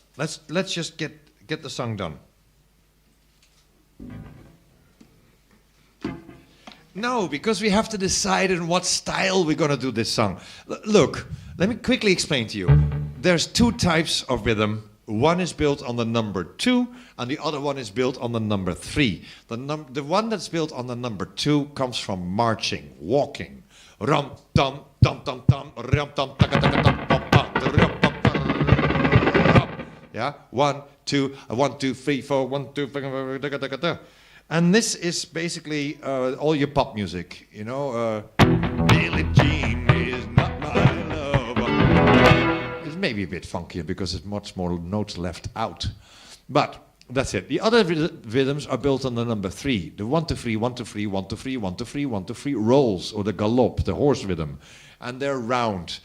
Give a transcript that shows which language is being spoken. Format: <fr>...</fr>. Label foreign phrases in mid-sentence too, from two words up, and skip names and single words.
<en>Let's just get the song done. No, because we have to decide in what style we're gonna do this song. Look, let me quickly explain to you. There's two types of rhythm. One is built on the number 2, and the other one is built on the number 3. The one that's built on the number 2 comes from marching, walking. Rum tum tum tum tum rum tum taka taka tum pum pum rum pum pum. Yeah, 1 2 1 2 3 4 1 2 taka taka taka. And this is basically all your pop music, you know. Billie Jean is not my love. It's maybe a bit funkier because there's much more notes left out, but that's it. The other rhythms are built on the number 3, the 1 2 3 1 2 3 1 2 3 1 2 3 1 2 3 rolls, or the galop, the horse rhythm, and they're round.</en>